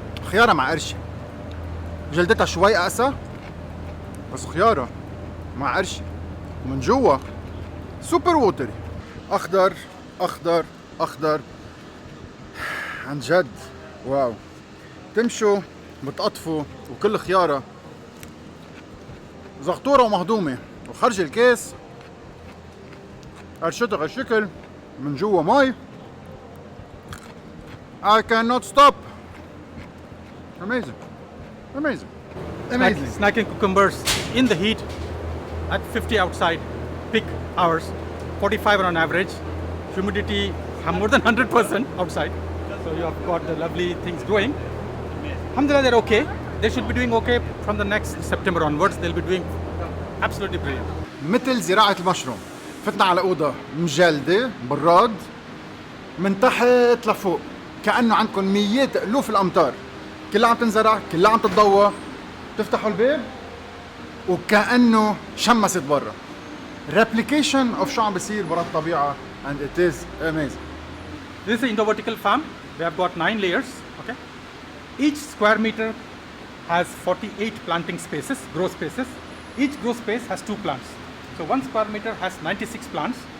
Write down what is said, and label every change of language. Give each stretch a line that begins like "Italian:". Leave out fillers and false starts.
Arabic: خيارة مع قرشة، جلدتها شوي قاسى بس خيارة مع قرشة، ومن جوا
English: super watery,
Arabic: اخضر اخضر اخضر عن جد. واو، تمشوا بتقطفوا وكل خيارة زغطورة ومهضومة، وخرج الكيس قرشتها هالشكل، من جوا مي.
English: I cannot stop. Amazing, amazing, amazing. Snacking cucumbers in the heat at 50 outside, peak hours, 45 on average, humidity more than 100% outside. So you have got the lovely things growing. Alhamdulillah, they're okay. They should be doing okay from the next September onwards. They'll be doing absolutely brilliant.
Arabic: مثل زراعة المشروم، فتنا على أوضة مجلدة براد من تحت لفوق، كأنه عندكم ميات ألوف الأمتار، كلها عم تنزرع، كلها عم تتضوى، تفتحوا الباب وكأنه شمست برا.
English: Replication of
Arabic: شو عم بيصير برا الطبيعة,
English: and it is amazing. This is an indoor-vertical farm. We have got 9 layers. Okay, each square meter has 48 planting spaces, grow spaces. Each grow space has 2 plants. So 1 square meter has 96 plants.